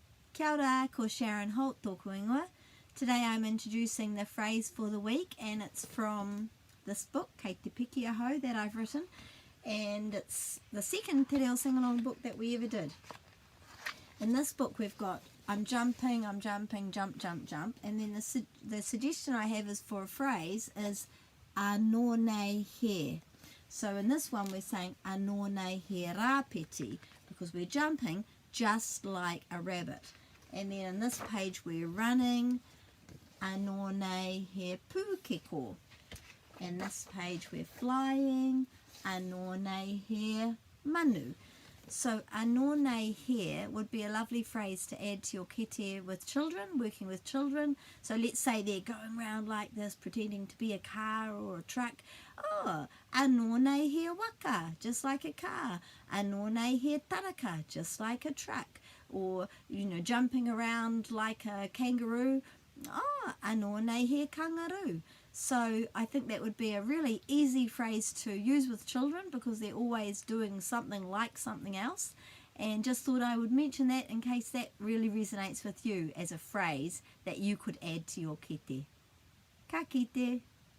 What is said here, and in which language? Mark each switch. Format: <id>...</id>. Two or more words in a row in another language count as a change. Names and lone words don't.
<mi>Kia ora, ko Sharon Holt tōku ingoa.</mi> <en>Today I'm introducing the phrase for the week, and it's from this book, Kei Te Piki Aho, that I've written, and it's the second Te Reo Singalong book that we ever did. In this book we've got I'm jumping, jump, jump, jump, and then the suggestion I have is for a phrase is</en> <mi>anō nei he.</mi> <en>So in this one we're saying</en> <mi>anō nei he rāpeti,</mi> <en>because we're jumping just like a rabbit. And then in this page we're running,</en> <mi>anō nei he pūkeko.</mi> <en>In this page we're flying,</en> <mi>anō nei he manu.</mi> <en>So</en> <mi>anō nei he</mi> <en>would be a lovely phrase to add to your kete with children, working with children. So let's say they're going around like this, pretending to be a car or a truck.</en> <mi>Oh, anō nei he waka,</mi> <en>just like a car.</en> <mi>Anō nei he taraka,</mi> <en>just like a truck. Or, jumping around like a kangaroo.</en> <mi>Oh, anō nei he kangaroo.</mi> <en>So I think that would be a really easy phrase to use with children, because they're always doing something like something else. And just thought I would mention that in case that really resonates with you as a phrase that you could add to your kete.</en> <mi>Ka kite.</mi>